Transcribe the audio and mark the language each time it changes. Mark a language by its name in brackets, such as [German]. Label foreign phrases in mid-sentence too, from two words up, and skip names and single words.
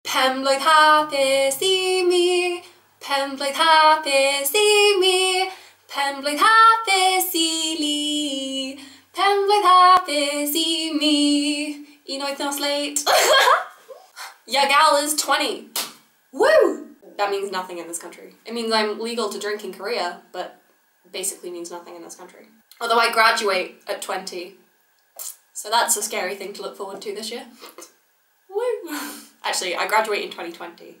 [Welsh] Pen-blwydd hapus I mi, pen-blwydd hapus I mi, pen-blwydd hapus I li, pen-blwydd hapus I mi. Un wythnos [English] late. Your gal is 20. Woo! That means nothing in this country. It means I'm legal to drink in Korea, but basically means nothing in this country. Although I graduate at 20. So that's a scary thing to look forward to this year. Woo! Actually, I graduate in 2020.